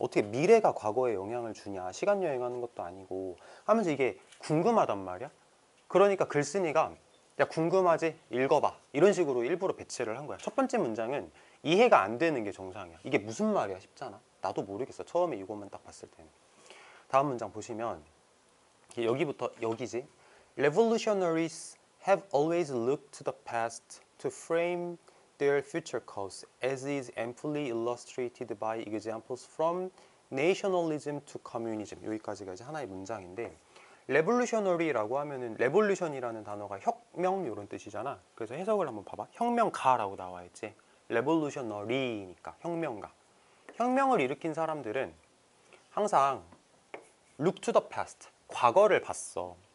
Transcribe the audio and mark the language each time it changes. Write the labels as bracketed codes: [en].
[ko] 어떻게 미래가 과거에 영향을 주냐. 시간 여행하는 것도 아니고 하면서 이게 궁금하단 말이야. 그러니까 글쓴이가 야 궁금하지? 읽어봐. 이런 식으로 일부러 배치를 한 거야. 첫 번째 문장은 이해가 안 되는 게 정상이야. 이게 무슨 말이야 싶잖아. 나도 모르겠어. 처음에 이것만 딱 봤을 때는. 다음 문장 보시면 여기부터 여기지. [en] Revolutionaries have always looked to the past to frame their future cause, as is amply illustrated by examples from nationalism to communism. [ko] 여기까지가 이제 하나의 문장인데, 레볼루셔너리라고 하면은 레볼루션이라는 단어가 혁명 이런 뜻이잖아. 그래서 해석을 한번 봐봐. 혁명가라고 나와 있지. 레볼루셔너리니까 혁명가. 혁명을 일으킨 사람들은 항상 [en] look to the past, [ko] 과거를 봤어.